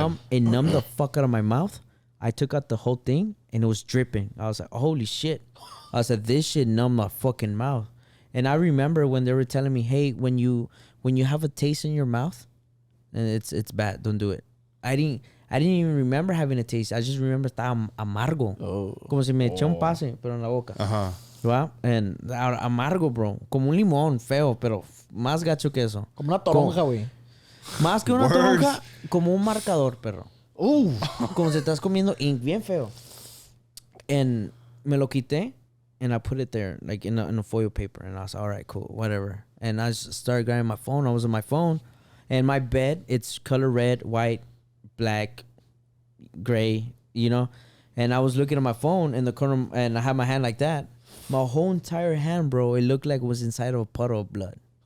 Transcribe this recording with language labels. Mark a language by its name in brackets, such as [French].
[English] It numbed the fuck out of my mouth. I took out the whole thing and it was dripping. I was like, holy shit. I was like, this shit numbed my fucking mouth. And I remember when they were telling me, hey, when you have a taste in your mouth, and it's bad, don't do it. I didn't even remember having a taste. I just remember [Spanish] estaba amargo. Como si me eché un pase, pero en la boca. Ajá. ¿Va? And amargo, bro. Como un limón feo, pero más gacho que eso. Como una toronja, güey. Más que una [English] Worse. [Spanish] toronja, como un marcador, perro. Como si estás comiendo ink, bien feo. [English] And [Spanish] me lo quité, [English] and I put it there, like in a foil paper. And I was like, all right, cool, whatever. And I just started grabbing my phone. I was on my phone. And my bed, it's color red, white, black, gray, you know? And I was looking at my phone in the corner, and I had my hand like that. My whole entire hand, bro, it looked like it was inside of a puddle of blood.